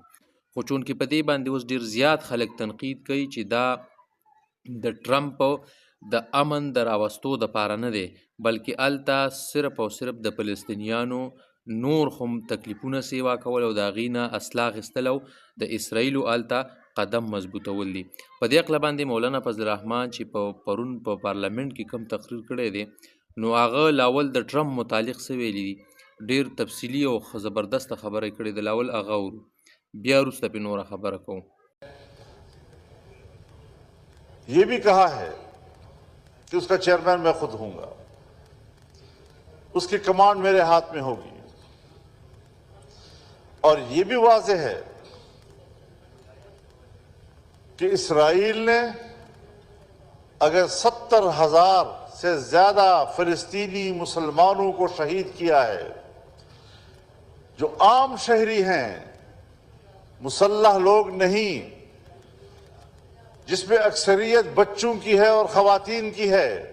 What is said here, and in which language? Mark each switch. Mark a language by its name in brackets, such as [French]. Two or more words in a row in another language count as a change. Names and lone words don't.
[Pashto] خو چونکې په دې باندې اوس ډېر زیات خلک تنقید کوي چې دا د ټرمپ د امن د راوستو دپاره نه دی، بلکې هلته صرف او صرف د فلسطینیانو نور هم تکلیفونه سیوا کول او د هغې نه اسلحه اخیستل او د اسرائیلو هلته قدم مضبوطول دي. په دې هکله باندې مولانا فضل الرحمن چې په پرون په پارلمنټ کې کوم تقریر کړی دی نو هغه لاول د ټرمپ متعلق څه ویلي دي، ډېر تفصیلي او زبردسته خبره کړې ده. لاول هغه اورو، بیا وروسته پې نوره خبره کوم. [Urdu] یہ بھی کہا ہے کہ اس کا چیئرمین میں خود ہوں گا، اس کی کمانڈ میرے ہاتھ میں ہوگی، اور یہ بھی واضح ہے کہ اسرائیل نے اگر 70,000 سے زیادہ فلسطینی مسلمانوں کو شہید کیا ہے جو عام شہری ہیں، مسلح لوگ نہیں، جس میں اکثریت بچوں کی ہے اور خواتین کی ہے،